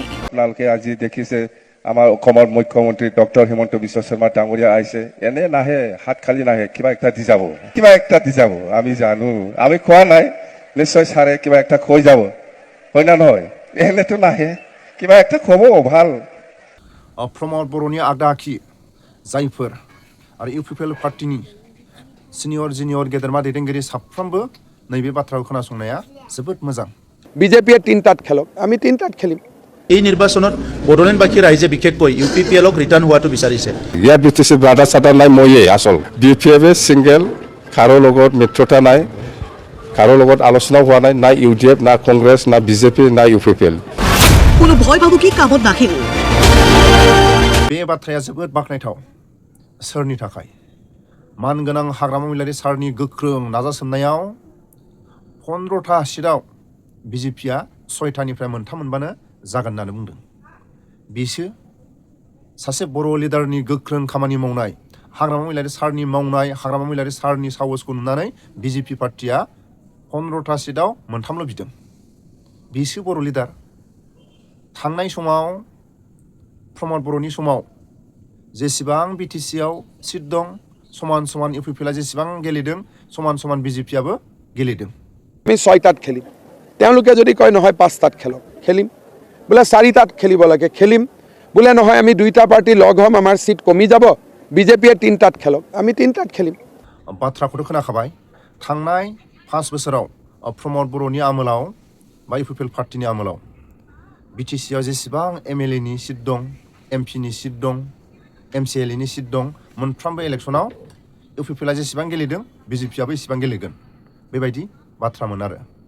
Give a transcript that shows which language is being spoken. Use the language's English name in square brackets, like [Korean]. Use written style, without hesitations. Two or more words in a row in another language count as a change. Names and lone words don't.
[Assamese] আপোনালোকে আজি দেখিছে আমাৰ অসমৰ মুখ্যমন্ত্ৰী ডক্টৰ হিমন্ত বিশ্ব শৰ্মা ডাঙৰীয়া আহিছে এনে নাহে হাত খালি নাহে কিবা একটা দি যাব আমি জানো আমি খোৱা নাই নিশ্চয় ছাৰে কিবা একটা কৈ যাব হয় না নহয় এনেতো নাহে কিবা একটা খব ভাল [Bodo] प्रमद बर'नि आगदा आखि जायफोर आरो इउपिपिएल पार्टीनि [English] senior junior [Bodo] गेदेरमा दैदेनगिरि साफ्रोमबो नैबे बाथ्राखौ खोनासंनाया जोबोद मोजां [Assamese] বিজেপিয়ে তিনিটাত খেলক আমি তিনিটাত খেলিম এই নিৰ্বাচনত বড়োলেণ্ডবাসী ৰাইজে বিশেষকৈ ইউপিপিএলক ৰিটাৰ্ণ হোৱাটো বিচাৰিছে ইয়াত বিটিচি ব্ৰাডা চাদা নাই ময়েই আসল ডিপিএফে সিঙ্গেল কাৰো লগত মিত্ৰতা নাই কাৰো লগত আলোচনা হোৱা নাই না ইউডিএফ না কংগ্ৰেছ না বিজেপি না ইউপিপিএল কোনো ভয় ভাবুকি কামত নাহিল [Bodo] बे बाथ्राया जोबोद बाख्नायथाव सोरनि थाखाय मानगोनां हाग्रामा महिलारि सारनि गोख्रों नाजासोमनायाव 15था सिटआव बिजेपिया 6थानिफ्राय मोनथाम मोनबानो जागोन होननानै बुंदों बिसो सासे बर' लिडारनि गोख्रों खामानि मावनाय हाग्रामा महिलारि सारनि मावनाय हाग्रामा महिलारि सारनि साहसखौ नुनानै बिजेपि पार्टिया 15था सिटआव मोनथामल' बिदों बिसो बर' लिडार थांनाय समाव प्रमद बर'नि समाव जेसेबां बिटिसिआव सिट दं समान समान इउपिपिएलआ जेसेबां गेलेदों समान समान बिजेपिआबो गेलेदों [Assamese] আমি 6টাত খেলিম তেওঁলোকে যদি কয় নহয় 5টাত খেলক খেলিম বোলে 4টাত খেলিব লাগে খেলিম বোলে নহয় আমি দুইটা পাৰ্টি লগ হ'ম আমাৰ সিট কমি যাব বিজেপিয়ে 3টাত খেলক আমি 3টাত খেলিম [Bodo] बाथ्राखौथ' खोनाखाबाय थांनाय 5 बोसोराव प्रमद बर'नि आमोलाव बा इउपिपिएल पार्टीनि आमोलाव बिटिसिआव जेसेबां एमएलएनि सिट दं एमपिनि सिट दं एमसिएलएनि सिट दं मोनफ्रोमबो इलेक्सनाव इउपिपिएलआ जेसेबां गेलेदों बिजेपिआबो एसेबां गेलेगोन बेबायदि बाथ्रामोन आरो